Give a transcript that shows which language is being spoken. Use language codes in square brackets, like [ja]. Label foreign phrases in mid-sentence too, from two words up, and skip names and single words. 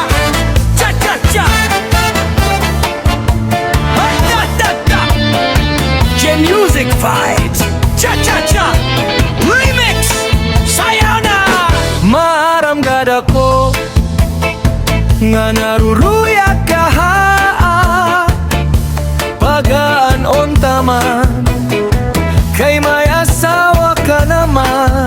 [en] Cha-cha-cha. Ha-ta-ta-ta. J-Music vibes. Cha-cha-cha. Remix. [tl] Sayaw na. [war] Maramgad ako nga naruruyag ka ha, pagaan unta man, kay may asawa ka naman.